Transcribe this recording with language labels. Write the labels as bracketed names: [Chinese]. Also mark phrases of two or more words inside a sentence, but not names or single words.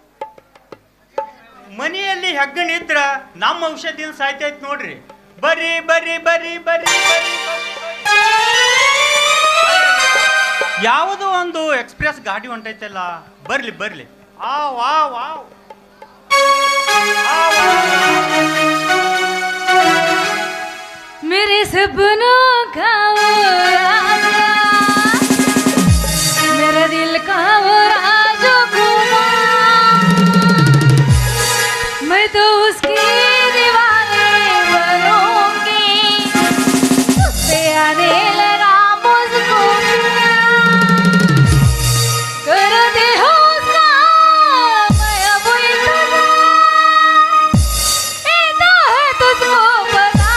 [Kannada] ಮನೆಯಲ್ಲಿ ಹೆಗ್ಗಣ ಇದ್ರ ನಮ್ಮ ಔಷಧಿನ ಸಾಯ್ತೈತ್ ನೋಡ್ರಿ. ಬರ್ರಿ ಬರ್ರಿ ಬರ್ರಿ ಬರ್ರಿ ಬರ್ರಿ ಯಾವುದೋ ಒಂದು ಎಕ್ಸ್ಪ್ರೆಸ್ ಗಾಡಿ ಹೊಂಟೈತಲ್ಲ, ಬರ್ಲಿ ಬರ್ಲಿ. ಆ ವಾ ವಾವ್ [Hindi] मेरे सपनों का वो राजा, मेरे दिल का वो राजकुमार, मैं तो उसकी दीवानी बनूंगी, उससे आने लगा मुझको करते हो उसका मैं अब इंतजार है तुझको पता।